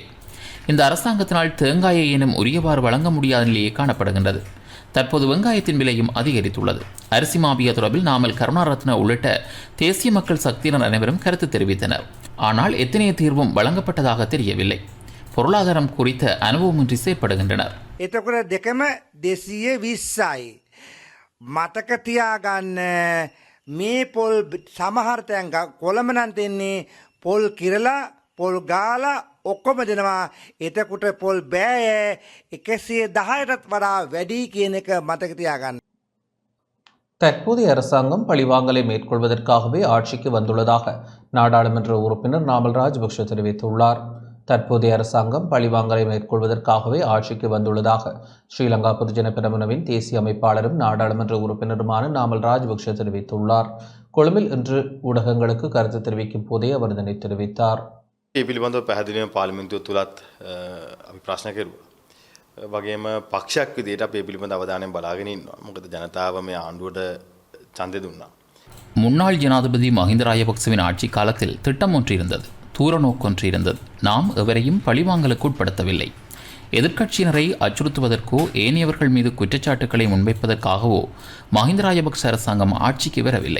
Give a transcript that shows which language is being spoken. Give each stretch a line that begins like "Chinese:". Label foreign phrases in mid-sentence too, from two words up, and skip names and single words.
Tamil: இந்த அரசாங்கத்தினால் தேங்காயை எனும் உரியவாறு வழங்க முடியாத நிலையே காணப்படுகின்றது. தற்போது வெங்காயத்தின் விலையும் அதிகரித்துள்ளது. அரிசி மாபியா தொடர்பில் நாமல் கருணாரத்ன உள்ளிட்ட தேசிய மக்கள் சக்தியினர் அனைவரும் கருத்து தெரிவித்தனர். ஆனால் எத்தனைய தீர்வும் வழங்கப்பட்டதாக தெரியவில்லை. பொருளாதாரம் குறித்த அனுபவமின்றி செயற்படுகின்றனர்.
Sinhala: එතකොට දෙකම 220යි. මතක තියාගන්න මේ පොල් සමහර තැන් කොළඹ නම් දෙන්නේ පොල් කිරලා පොල් ගාලා ඔක්කොම දෙනවා. එතකොට පොල් බෑය 110ටත් වඩා වැඩි කියන එක මතක තියාගන්න.
Tamil: தற்போதைய அரசாங்கம் பழிவாங்கலை மேற்கொள்வதற்காகவே ஆட்சிக்கு வந்துள்ளதாக நாடாளுமன்ற உறுப்பினர் நாமல் ராஜபக்ஷ தெரிவித்துள்ளார். தற்போதைய அரசாங்கம் பழிவாங்கலை மேற்கொள்வதற்காகவே ஆட்சிக்கு வந்துள்ளதாக ஸ்ரீலங்கா பொதுஜன பெரமுனவின் தேசிய அமைப்பாளரும் நாடாளுமன்ற உறுப்பினருமான நாமல் ராஜபக்ஷ தெரிவித்துள்ளார். கொழும்பில் இன்று ஊடகங்களுக்கு கருத்து தெரிவிக்கும் போதே அவர் இதனை தெரிவித்தார்.
Sinhala: ඒ පිළිබඳව පැහැදිලිවම පාර්ලිමේන්තුව තුලත් අපි ප්‍රශ්න කෙරුවා. වගේම පක්ෂයක් විදිහට අපි මේ පිළිබඳව අවධානයෙන් බලාගෙන ඉන්නවා. මොකද ජනතාව මේ ආණ්ඩුවට ඡන්දය දුන්නා.
Tamil: முன்னாள் ஜனாதிபதி மஹிந்த ராஜபக்சவின் ஆட்சி காலத்தில் திட்டம் ஒன்று இருந்தது. தூர நோக்கொன்று இருந்தது. நாம் எவரையும் பழிவாங்கலுக்கு உட்படுத்தவில்லை. எதிர்க்கட்சியினரை அச்சுறுத்துவதற்கோ ஏனையவர்கள் மீது குற்றச்சாட்டுக்களை முன்வைப்பதற்காகவோ மஹிந்த ராஜபக்ச அரசாங்கம் ஆட்சிக்கு வரவில்லை.